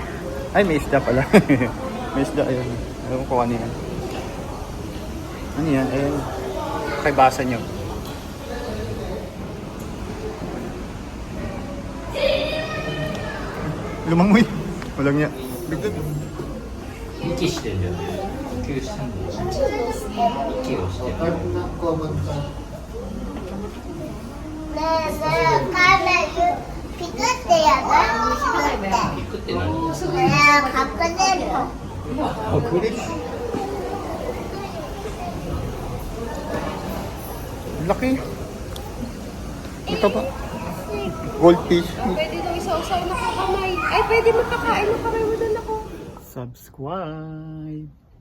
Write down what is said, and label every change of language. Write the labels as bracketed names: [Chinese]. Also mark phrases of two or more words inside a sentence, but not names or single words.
[Filipino] Ay, may isda pala. May isda, ayun. Alam ko ano yan. Ano yan? Ayun. Kay basa nyo. Lumangoy. Walang niya. Bigla. [Japanese] 息してるんじゃない呼吸したんだよ息をしてるねえ、それをカメラピクってやるピクって何それは隠れる。隠れる。Laki. [Filipino] Ito ba? Goldfish. Pwede daw isaw-saw na kakamay. Ay, pwede makakain na kamay mo doon ako. [English] Subscribe.